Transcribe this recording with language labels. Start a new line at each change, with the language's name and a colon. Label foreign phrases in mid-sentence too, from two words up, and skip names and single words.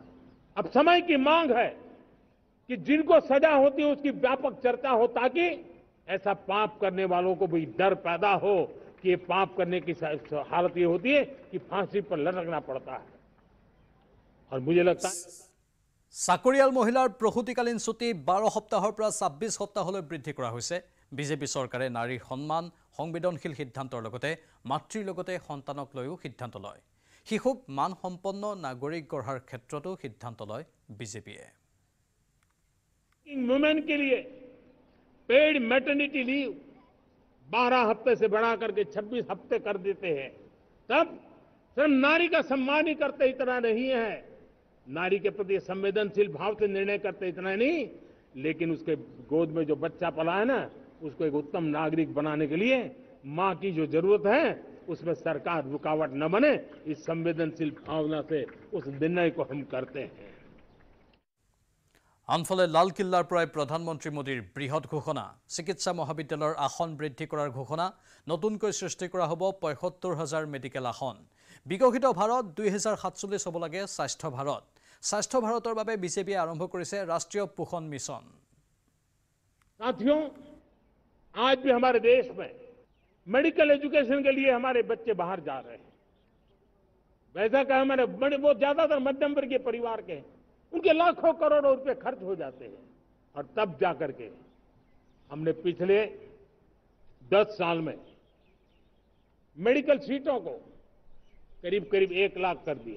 Hindi: अब समय की मांग है कि जिनको सजा होती है उसकी व्यापक चर्चा हो, ताकि ऐसा पाप करने वालों को भी डर पैदा हो कि ये पाप करने की हालत ये होती है कि फांसी पर लटकना पड़ता है। और मुझे लगता है
Assamese: চাকৰিয়াল মহিলাৰ প্ৰসূতিকালীন ছুটি 12 সপ্তাহৰ পৰা 26 সপ্তাহলৈ বৃদ্ধি কৰা হৈছে। বিজেপি চৰকাৰে নাৰীৰ সন্মান, সংবেদনশীল সিদ্ধান্তৰ লগতে মাতৃৰ লগতে সন্তানক লৈও সিদ্ধান্ত লয়। শিশুক মানসম্পন্ন নাগৰিক গঢ়াৰ ক্ষেত্ৰতো সিদ্ধান্ত লয় বিজেপিয়ে।
Hindi: वुमेन के लिए
English: paid maternity leave
Hindi: 12 हफ्ते से बढ़ा करके 26 हफ्ते कर देते हैं। तब सिर्फ नारी का सम्मान ही करते इतना नहीं है, नारी के प्रति संवेदनशील भाव से निर्णय करते इतना नहीं, लेकिन उसके गोद में जो बच्चा पला है ना, उसको एक उत्तम नागरिक बनाने के लिए मां की जो जरूरत है उसमें सरकार रुकावट न बने, इस संवेदनशील भावना से उस निर्णय को हम करते हैं।
Assamese: আনফালে লালকিল্লাৰ পৰাই প্ৰধানমন্ত্ৰী মোদীৰ বৃহৎ ঘোষণা। চিকিৎসা মহাবিদ্যালয়ৰ আসন বৃদ্ধি কৰাৰ ঘোষণা। নতুনকৈ সৃষ্টি কৰা হ'ব ৭৫,০০০ মেডিকেল আসন। বিকশিত ভাৰত 2047 হ'ব লাগে স্বাস্থ্য ভাৰত। স্বাস্থ্য ভাৰতৰ বাবে বিজেপিয়ে আৰম্ভ কৰিছে ৰাষ্ট্ৰীয় পোষণ মিছন।
Hindi: साथियों, आज भी हमारे देश में
English: medical education
Hindi: के लिए हमारे बच्चे बाहर जा रहे हैं। वैसा कहा हमारे बड़े, वो ज्यादातर मध्यम वर्गीय परिवार के, उनके लाखों करोड़ों रुपए खर्च हो जाते हैं। और तब जाकर के हमने पिछले 10 साल में मेडिकल सीटों को करीब करीब 1 लाख कर दिया।